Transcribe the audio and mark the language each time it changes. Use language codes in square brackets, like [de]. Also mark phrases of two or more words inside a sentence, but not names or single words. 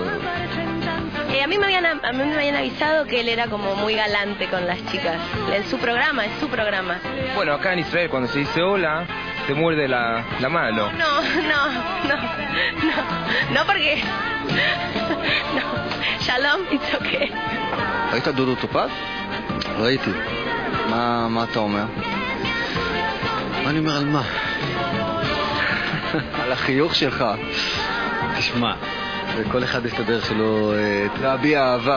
[es] A mí me habían avisado que él era como muy galante con las chicas. En su programa, es su programa. Bueno, acá en Israel cuando se dice hola, te muerde la mano. No porque... no, [en] שלום, it's okay. [he] ראית דודו טופז? ראיתי. מה אתה אומר? מה אני אומר על מה? על החיוך שלך. תשמע, כל אחד יש את הדרך שלו להביע אהבה.